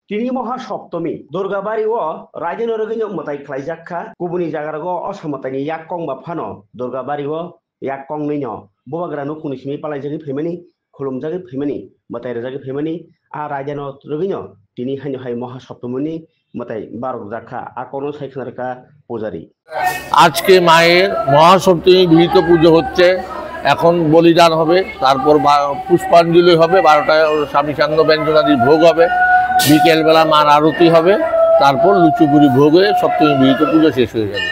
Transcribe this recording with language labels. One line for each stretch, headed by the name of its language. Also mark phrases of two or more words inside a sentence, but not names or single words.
Bodo: তিনি মহাসপ্তমী দুর্গাবাড়ি ও রাজনরগিন মতাই খ্লাইজাখা গুবুনি জাগারাগো অসমতানি ইয়াক কং বা ফানো দুর্গাবাড়ি ও ইয়াক কং নৈন ববাগ্রা নুকুনি সিমি পালাইজাগি ফেমেনি খুলুমজাগি ফেমেনি মতাই রাজাগি ফেমেনি আ রাজনরগিন তিনি হাইনো হাই মহাসপ্তমীনি মতাই বারক জাখা আকরণ সাইখানারকা পূজারি।
Bangla: আজকে মায়ের মহাসপ্তমী বিহিত পুজো হচ্ছে। এখন বলিদান হবে, তারপর পুষ্পাঞ্জলি হবে, 12টায় স্বামী সান্ধ্য ব্যঞ্জনাদির ভোগ হবে, বিকেলবেলা মার আরতি হবে, তারপর লুচুপুরি ভোগ হয়ে সপ্তমী বিহিত পুজো শেষ হয়ে যাবে।